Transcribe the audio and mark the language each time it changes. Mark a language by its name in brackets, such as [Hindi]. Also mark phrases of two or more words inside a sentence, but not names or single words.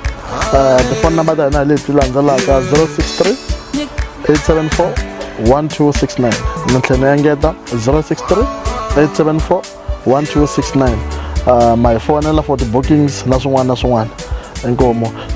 [Tsonga] Tifoni namba ta hina hi leti landzelaka 063 874 1269. Ni tlhela ni engeta 063 874 1269. [English] My phone for the bookings [Tsonga] na swin'wana na swin'wana. Inkomo.